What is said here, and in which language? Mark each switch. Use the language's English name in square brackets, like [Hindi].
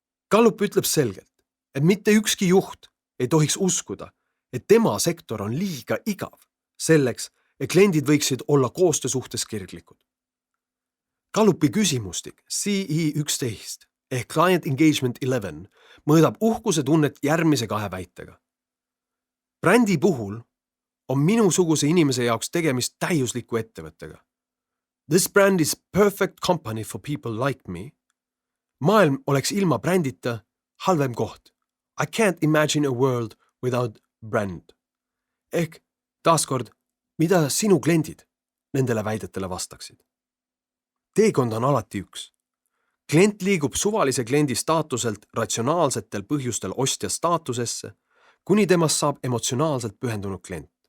[Estonian] Gallup ütleb selgelt, et mitte ükski juht ei tohiks uskuda, et tema sektor on liiga igav selleks, et kliendid võiksid olla koostöö suhtes kirglikud. Gallupi küsimustik CE11 ehk Client Engagement 11 mõõdab uhkuse tunnet järgmise 2 väitega. Brändi puhul on minusuguse inimese jaoks tegemist täiusliku ettevõttega. [English] This brand is perfect company for people like me. [Estonian] Maailm oleks ilma brändita halvem koht. [English] I can't imagine a world without brand. [Estonian] Ehk taaskord, mida sinu kliendid nendele väidetele vastaksid? Teekond on alati üks. Klient liigub suvalise kliendi staatuselt ratsionaalsetel põhjustel ostja staatusesse, kuni temast saab emotsionaalselt pühendunud klient.